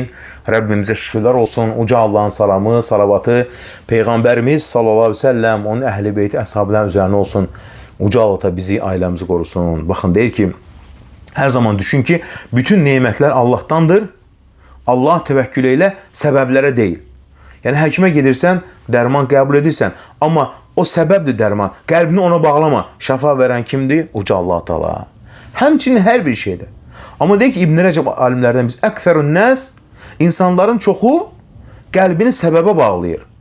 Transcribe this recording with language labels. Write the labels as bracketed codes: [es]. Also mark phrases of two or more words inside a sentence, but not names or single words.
[tr] Rabbimize şükürler olsun. Uca Allah'ın salamı, salavatı, Peygamberimiz [ar] صلى الله عليه وسلم, [tr] onun ehli beyti, ashabların üzerine olsun. Uca Allah da bizi, ailemizi korusun. Bakın deyir ki, her zaman düşün ki, bütün nimetler Allah'tandır. Allah tevekkül eyle, [az] sebeplərə deyil. Yəni, həkimə gedirsən, dərman qəbul edirsən. Amma o səbəbdir dərman. Qəlbini ona bağlama. Şəfa verən kimdir? Uca Allah Teala. Həmçinin hər bir şeydir. Amma deyək ki, İbn Rəcəb alimlərdən biz, [ar] أكثر الناس, [az] insanların çoxu qəlbini səbəbə bağlayır.